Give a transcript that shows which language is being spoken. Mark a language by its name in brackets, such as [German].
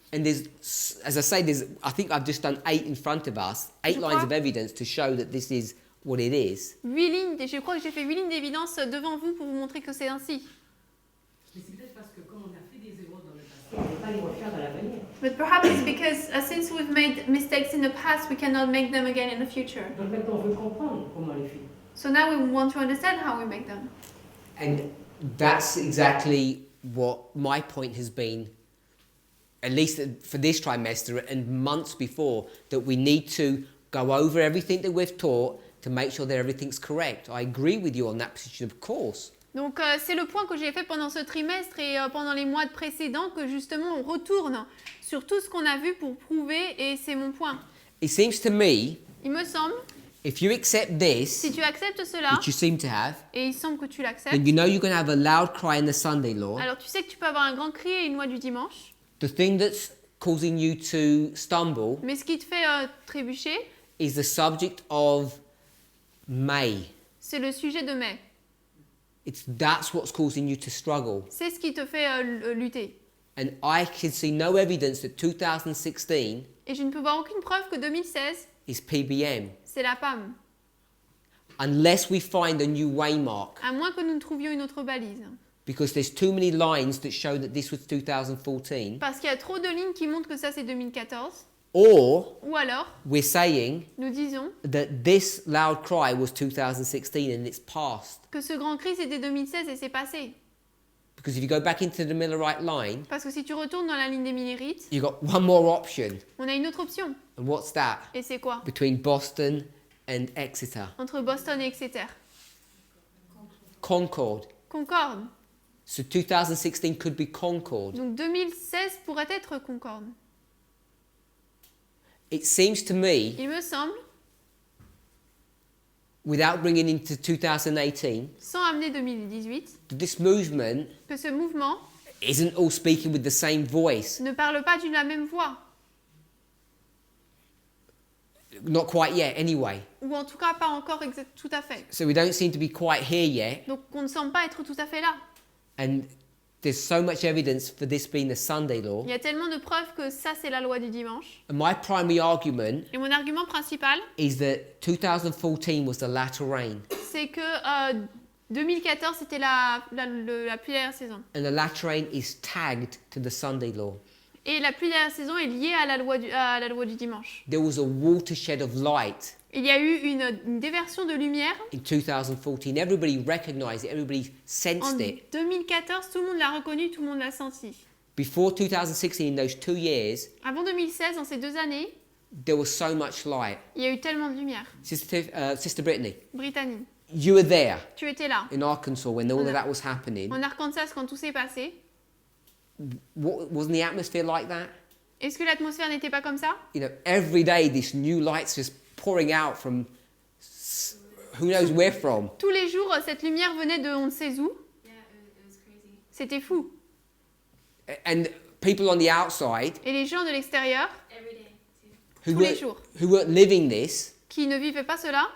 [English] And there's, as I say, I think I've just done 8 in front of us, 8 lines of evidence to show that this is what it is. [French] 8 lignes, je crois que j'ai fait 8 lignes d'évidence devant vous pour vous montrer que c'est ainsi. Mais c'est peut-être parce que comme on a fait des erreurs dans le passé, on ne peut pas les refaire à l'avenir. [English] But perhaps it's because since we've made mistakes in the past, we cannot make them again in the future. [French] Donc maintenant, on veut comprendre comment on les fait. [English] So now we want to understand how we make them. And that's exactly what my point has been, at least for this trimester and months before, that we need to go over everything that we've taught to make sure that everything's correct. I agree with you on that position, of course. [French] Donc c'est le point que j'ai fait pendant ce trimestre et pendant les mois précédents, que justement on retourne sur tout ce qu'on a vu pour prouver, et c'est mon point. [English] It seems to me, [French] Il me semble, [English] if you accept this, [French] si tu acceptes cela, [English] which you seem to have, [French] et il semble que tu l'acceptes, [English] then you know you're going to have a loud cry in the Sunday law. [French] alors tu sais que tu peux avoir un grand cri et une loi du dimanche, [English] The thing that's causing you to stumble [French] mais ce qui te fait trébucher, [English] is the subject of May. [French] c'est le sujet de mai. [English] That's what's causing you to struggle. [French] C'est ce qui te fait lutter. [English] And I can see no evidence that 2016 [French] Et je ne peux voir aucune preuve que 2016, [English] is PBM [French] c'est la PAM. [English] unless we find a new waymark, [French] À moins que nous ne trouvions une autre balise. [English] because there's too many lines that show that this was 2014. [French] Parce qu'il y a trop de lignes qui montrent que ça c'est 2014. [English] Or [French] Ou alors, [English] we're saying [French] nous disons [English] that this loud cry was 2016 and it's past. [French] que ce grand cri c'était 2016 et c'est passé. [English] Because if you go back into the Millerite line, [French] Parce que si tu retournes dans la ligne des Millérites, [English] you've got one more option. [French] on a une autre option. [English] And what's that? [French] Et c'est quoi? [English] Between Boston and Exeter. [French] Entre Boston et Exeter. [English] Concord. [French] Concorde. [English] So 2016 could be Concord. [French] Donc 2016 pourrait être Concorde. [English] It seems to me, [French] Il me semble, [English] without bringing into 2018, [French] sans amener 2018, [English] that this movement [French] que ce mouvement [English] isn't all speaking with the same voice. [French] ne parle pas d'une la même voix. [English] Not quite yet, anyway. [French] Ou en tout cas pas encore tout à fait. [English] So we don't seem to be quite here yet. [French] Donc on ne semble pas être tout à fait là. [English] And there's so much evidence for this being the Sunday law. [French] Il y a tellement de preuves que ça c'est la loi du dimanche. [English] And my primary argument [French] Et mon argument principal, [English] is that 2014 was the latter rain. [French] c'est que 2014 c'était la pluie de la saison. [English] And the latter rain is tagged to the Sunday law. [French] Et la pluie de la saison est liée à la loi du dimanche. [English] There was a watershed of light [French] Il y a eu une déversion de lumière. [English] in 2014. Everybody recognized it, everybody [French] En [English] sensed it. [French] 2014, tout le monde l'a reconnu, tout le monde l'a senti. [English] Before 2016, in those 2 years, [French] Avant 2016, dans ces 2 années, [English] there was so much light. [French] il y a eu tellement de lumière. [English] Sister Brittany, [French] Brittany, [English] you were there [French] tu étais là. [English] in Arkansas when all of that was happening. [French] En Arkansas, quand tout s'est passé, [English] Wasn't the atmosphere like that? [French] est-ce que l'atmosphère n'était pas comme ça? [English] You know, every day this new light's just pouring out from who knows where from. [French] Tous les jours, cette lumière venait de on ne sait où. [English] Yeah, it was crazy. [French] C'était fou. [English] And people on the outside [French] Et les gens de l'extérieur, [English] Every day, too. who [French] tous les jours, [English] weren't living this, [French] qui ne vivaient pas cela,